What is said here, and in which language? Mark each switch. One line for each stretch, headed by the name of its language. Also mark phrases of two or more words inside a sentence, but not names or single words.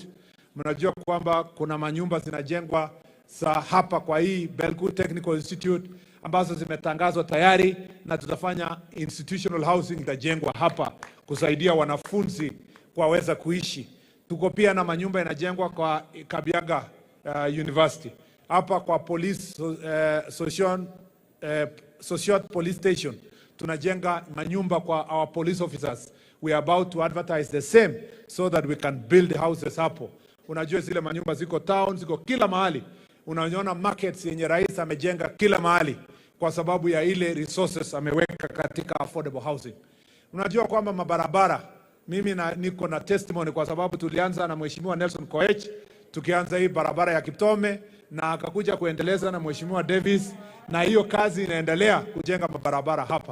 Swahili: Mnajua kwamba kuna manyumba zinajengwa za hapa kwa hii Belgut Technical Institute ambazo zimetangazwa tayari, na tutafanya
English: institutional housing
Swahili: itajengwa hapa kusaidia wanafunzi kuweza kuishi. Tuko pia na manyumba yanajengwa kwa Kabiaga University. Hapa kwa police Cheruiyot police station tunajenga manyumba kwa
English: our police officers. We are about to advertise the same so that we can build houses hapo.
Swahili: Unajua zile manyumba ziko town, ziko kila mahali. Unaona markets yenye rais amejenga kila mahali kwa sababu ya ile resources ameweka katika
English: affordable housing.
Swahili: Unajua kwamba mabarabara, mimi niko na testimony kwa sababu tulianza na Mheshimiwa Nelson Koech, tukianza hii barabara ya Kiptome, na akakuja kuendeleza na Mheshimiwa Davis, na hiyo kazi inaendelea kujenga mabarabara hapa.